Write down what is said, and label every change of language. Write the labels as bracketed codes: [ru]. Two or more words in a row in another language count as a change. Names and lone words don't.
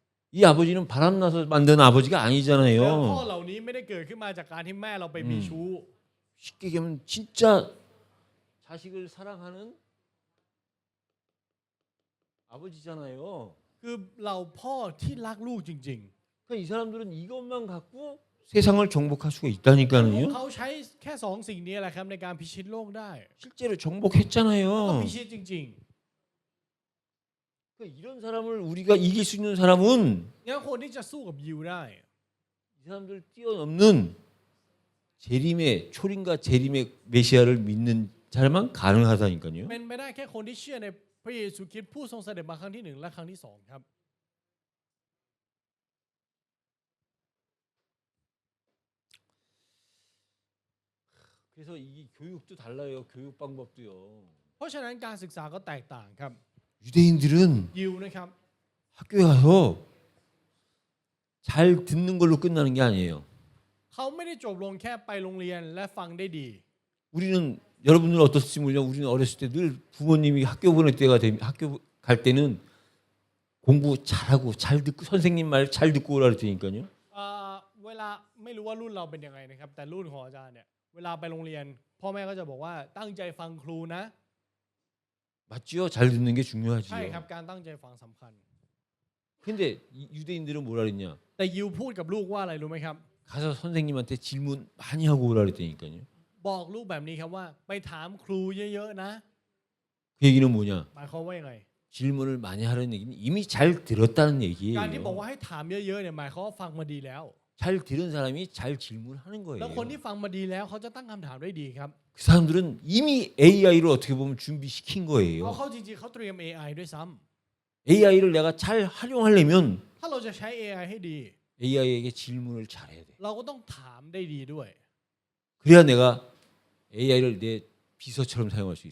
[ko] 이 아버지는 바람나서 만든 아버지가 [th] แล้วพ่อ [ko] 아니잖아요. [th] เหล่านี้ไม่ได้เกิดขึ้นมาจากการที่แม่เราไปมีชู้ [ko] 쉽게 얘기하면 진짜 자식을 사랑하는 아버지잖아요. [th] คือเราพ่อที่รักลูกจริง [ko] 그러니까 이 사람들은 이것만 갖고 세상을 정복할 수가 [th] ๆพวก [ko] 있다니까요. [th] เขาใช้แค่2 สิ่งนี้แหละครับในการพิชิตโลกได้ [ko] 실제로 [th] ก็ [ko] 정복했잖아요. [th] พิชิตจริง [ko] 그러니까 이런 사람을 우리가 이길 수 있는 사람은 [th] ๆงั้นคนที่จะสู้กับยิวได้ [ko] 이 사람들 뛰어넘는 재림의 초림과 재림의 메시아를 믿는 사람만 가능하다니까요. [th] เป็นไปได้แค่คนที่เชื่อในพระเยซูคริสต์ผู้ทรงเสด็จมาครั้งที่1และครั้งที่2ครับ [ko] 그래서 이 교육도 달라요. 교육 방법도요. [th] เพราะฉะนั้นการศึกษาก็แตกต่างครับ [ko] 유대인들은 [th] ยิวนะครับ [ko] 학교에 가서 잘 듣는 걸로 끝나는 게 아니에요. [th] เขาไม่ได้จบลงแค่ไปโรงเรียนและฟังได้ดี [ko] 우리는 여러분들은 어떻을지 모르지만 우리는 어렸을 때 늘 부모님이 학교 보낼 때가 되면 학교 갈 때는 공부 잘하고 잘 듣고 선생님 말 잘 듣고 오라 그랬더니까요. [th] เวลาไม่รู้ว่ารุ่นเราเป็นยังไงนะครับแต่รุ่นของอาจารย์เนี่ยเวลาไปโรงเรียนพ่อแม่ก็จะบอกว่าตั้งใจฟังครูนะ [ko] 맞지요? 잘 듣는 게 [th] ใช่ครับ [ko] 중요하지요. [th] การตั้งใจฟังสำคัญ [ko] 근데 유대인들은 뭐라 그랬냐? [th] แต่ยิวพูดกับลูกว่าอะไรรู้ไหมครับ [ko] 가서 선생님한테 질문 많이 하고 오라 그랬더니까요. [th] บอกลูกแบบนี้ครับว่าไปถามครูเยอะๆนะ [ko] 그 얘기는 뭐냐? [th] หมายความว่ายังไง [ko] 질문을 많이 하는 얘기는 이미 잘 들었다는 [th] การที่บอก [ko] 얘기예요. [th] ว่าให้ถามเยอะๆเนี่ยหมายความว่าฟังมาดีแล้ว [ko] 잘 들은 사람이 잘 질문하는 [th] แล้วคน [ko] 거예요. [th] ที่ฟังมาดีแล้วเขาจะตั้งคำถามได้ดีครับ [ko] 그 사람들은 이미 AI를 어떻게 보면 준비시킨 [th] เพราะ [ko] 거예요. [th] เขาจริงๆเขาเตรียม AI ด้วยซ้ [ko] AI를 내가 잘 활용하려면 [th] ำถ้าเราจะใช้ AI ให้ดี [ko] AI에게 질문을 잘해야 돼. [th] เราก็ต้องถามได้ดีด้วย [ko] 그래야 내가 AI를 내 비서처럼 사용할 수